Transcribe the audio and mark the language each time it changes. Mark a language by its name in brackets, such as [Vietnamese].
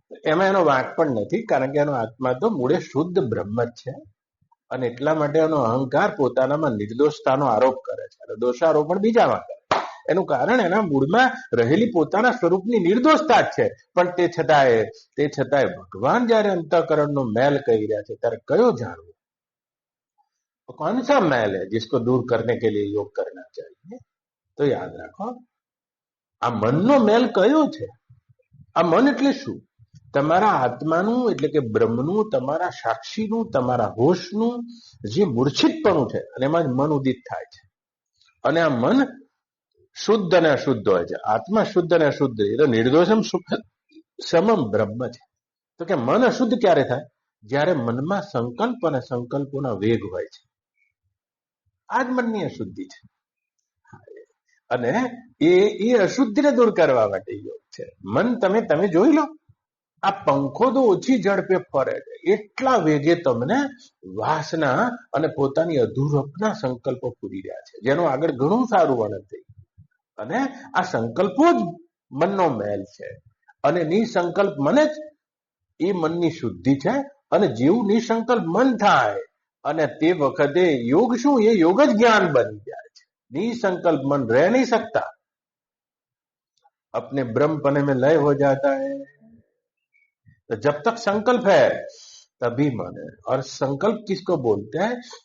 [Gujarati] એમાં એનો વાંક પણ નથી, કારણ કે એનો આત્મા તો મૂળે શુદ્ધ બ્રહ્મ જ છે, અને એટલા માટે એનો અહંકાર પોતાનામાં નિર્દોષતાનો આરોપ કરે છે અને દોષારોપણ બીજામાં કરે. એનું કારણ એના મૂળમાં રહેલી પોતાના સ્વરૂપની નિર્દોષતા જ છે. પણ તે છતાંય ભગવાન જયારે અંતઃકરણનો મેલ કહી રહ્યા છે ત્યારે કયો જાણવો? [Hindi] कौन सा मैल है जिसको दूर करने के लिए योग करना चाहिए? तो याद [Gujarati] રાખો, આ મનનો મેલ કયો છે? આ મન એટલે શું? તમારા આત્માનું એટલે કે બ્રહ્મનું, તમારા સાક્ષીનું, તમારા હોશનું જે મૂર્છિતપણું છે, અને એમાં જ મન ઉદિત થાય છે. અને આ મન શુદ્ધ અને અશુદ્ધ હોય છે. આત્મા શુદ્ધ અને અશુદ્ધ, એ તો નિર્દોષમ સમમ બ્રહ્મ છે. તો કે મન અશુદ્ધ ક્યારે થાય? જ્યારે મનમાં સંકલ્પ અને સંકલ્પોના વેગ હોય છે. આ જ મનની અશુદ્ધિ છે. અને એ અશુદ્ધિને દૂર કરવા માટે યોગ છે. મન તમે જોઈ લો, આ પંખો તો ઓછી ઝડપે ફરે છે, એટલા વેગે તમને વાસના અને પોતાની અધૂરપના સંકલ્પો પૂરી રહ્યા છે, જેનું આગળ ઘણું સારું વર્ણન થઈ. અને આ સંકલ્પો જ મનનો મેલ છે, અને નિસંકલ્પ મન જ એ મનની શુદ્ધિ છે. અને જેવું નિસંકલ્પ મન થાય, અને તે વખતે યોગ શું? એ યોગ જ જ્ઞાન બની જાય છે. [Hindi] निसंकल्प मन रह नहीं सकता, अपने ब्रह्मपने में लय हो जाता है. तो जब तक संकल्प है तभी मन है. और संकल्प किसको बोलते हैं?